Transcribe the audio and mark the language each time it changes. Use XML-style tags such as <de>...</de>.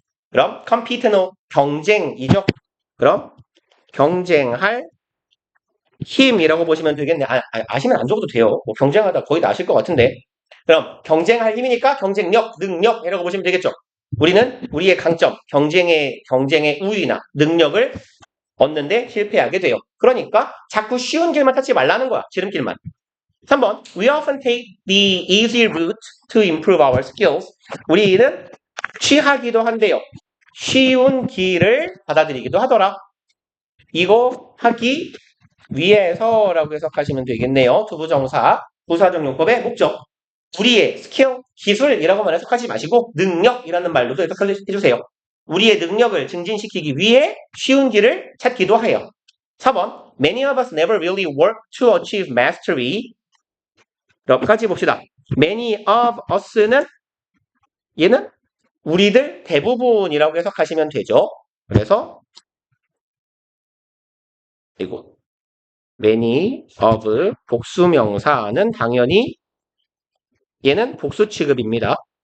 <ko>그럼 compete는 경쟁이죠. 그럼 경쟁할 힘이라고 보시면 되겠네. 아시면 안 적어도 돼요. 뭐 경쟁하다 거의 다 아실 것 같은데. 그럼 경쟁할 힘이니까 경쟁력, 능력이라고 보시면 되겠죠. 우리는 우리의 강점, 경쟁의 우위나 능력을 얻는데 실패하게 돼요. 그러니까 자꾸 쉬운 길만 찾지 말라는 거야. 지름길만. 3번.</ko> <en>We often take the easy route to improve our skills.</en> <ko>우리는 취하기도 한데요. 쉬운 길을 받아들이기도 하더라. 이거 하기 위해서라고 해석하시면 되겠네요. 투부정사, 부사적 용법의 목적. 우리의 스킬, 기술이라고만 해석하지 마시고 능력이라는 말로도 해석해주세요. 우리의 능력을 증진시키기 위해 쉬운 길을 찾기도 해요. 4번.</ko> <en>Many of us never really work to achieve mastery.</en> <ko>여기까지 봅시다. Many of us는 얘는 우리들 대부분이라고 해석하시면 되죠. 그래서 그리고 many of 복수명사는 당연히 얘는 복수 취급입니다.</ko>